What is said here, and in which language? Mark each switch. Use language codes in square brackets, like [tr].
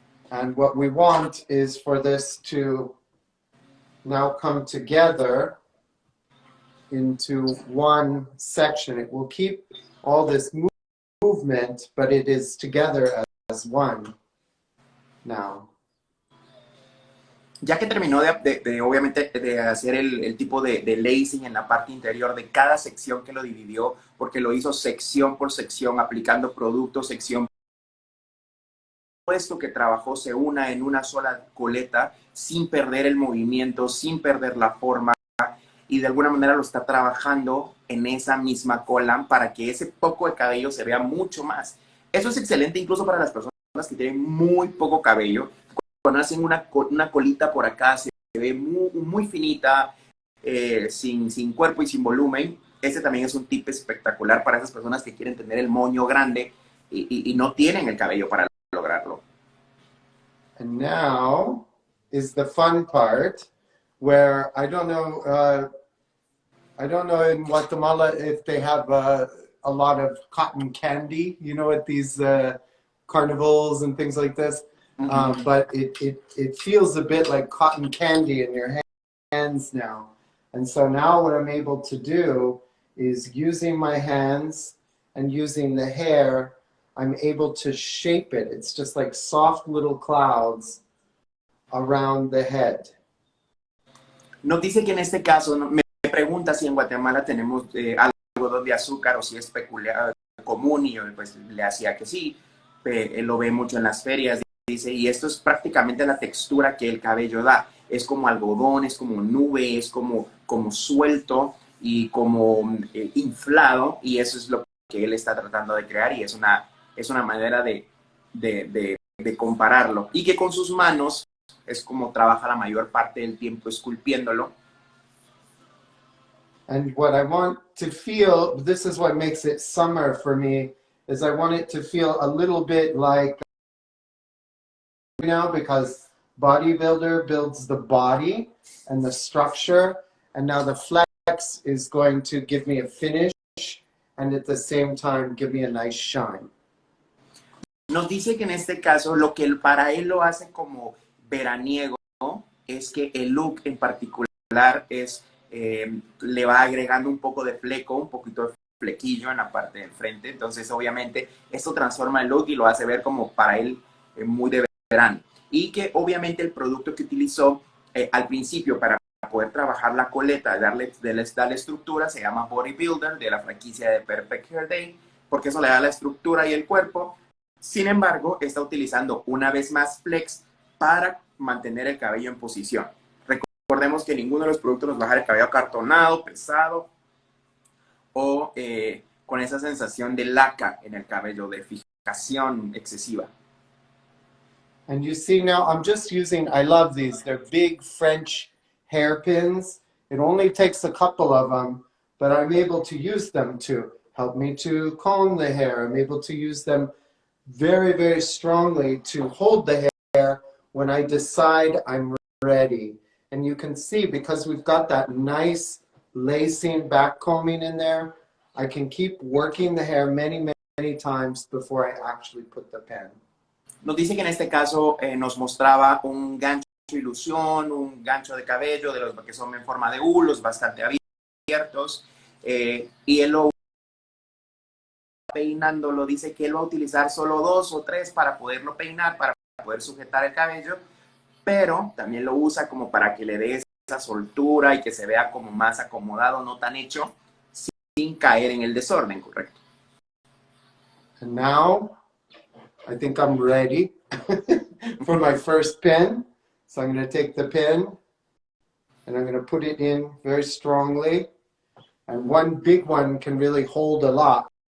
[en] And what we want is for this to now come together into one section. It will keep all this movement, but it is together as one now. [es] Ya que terminó obviamente de hacer el tipo de lacing en la parte interior de cada sección que lo dividió, porque lo hizo sección por sección, aplicando productos, sección. Esto que trabajó se una en una sola coleta, sin perder el movimiento, sin perder la forma, y de alguna manera lo está trabajando en esa misma cola para que ese poco de cabello se vea mucho más. Eso es excelente incluso para las personas que tienen muy poco cabello. Cuando hacen una colita por acá, se ve muy finita, sin cuerpo y sin volumen. Ese también es un tip espectacular para esas personas que quieren tener el moño grande y no tienen el cabello para lograrlo. [en] And now is the fun part, where I don't know in Guatemala if they have a lot of cotton candy, you know, at these carnivals and things like this. Mm-hmm. But it feels a bit like cotton candy in your hands now. And so now what I'm able to do is, using my hands and using the hair, I'm able to shape it. It's just like soft little clouds around the head. [es] Nos dice que en este caso, me pregunta si en Guatemala tenemos algodón de azúcar o si es peculiar, común, y yo pues le hacía que sí. Él lo ve mucho en las ferias, dice, y esto es prácticamente la textura que el cabello da. Es como algodón, es como nube, es como suelto y como inflado, y eso es lo que él está tratando de crear, y es una manera de compararlo. Y que con sus manos es como trabaja la mayor parte del tiempo esculpiéndolo. [en] And what I want to feel, this is what makes it summer for me, is I want it to feel a little bit like, you know, because bodybuilder builds the body and the structure, and now the flex is going to give me a finish and at the same time give me a nice shine. [es] Nos dice que en este caso lo que para él lo hace como veraniego, ¿no?, es que el look en particular es, le va agregando un poco de fleco, un poquito de flequillo en la parte del frente. Entonces obviamente esto transforma el look y lo hace ver como para él muy de verano. Y que obviamente el producto que utilizó al principio para poder trabajar la coleta, darle estructura, se llama Bodybuilder, de la franquicia de Perfect Hair Day, porque eso le da la estructura y el cuerpo. Sin embargo, está utilizando una vez más flex para mantener el cabello en posición. Recordemos que ninguno de los productos nos va a dejar el cabello acartonado, pesado o con esa sensación de laca en el cabello, de fijación excesiva. [en] And you see now, I'm just using, I love these. They're big French hairpins, It only takes a couple of them, but I'm able to use them to help me to comb the hair. I'm able to use them very, very strongly to hold the hair when I decide I'm ready. And you can see, because we've got that nice lacing back combing in there, I can keep working the hair many, many times before I actually put the pen. [es] Nos dice que en este caso nos mostraba un gancho de ilusión, un gancho de cabello, de los que son en forma de U, los bastante abiertos, y él lo peinándolo, dice que él va a utilizar solo 2 o 3 para poderlo peinar, para poder sujetar el cabello, pero también lo usa como para que le dé esa soltura y que se vea como más acomodado, no tan hecho, sin caer en el desorden, correcto. [en] And now, I think I'm ready for my first pin. So I'm going to take the pin and I'm going to put it in very strongly. And one big one can really hold a lot.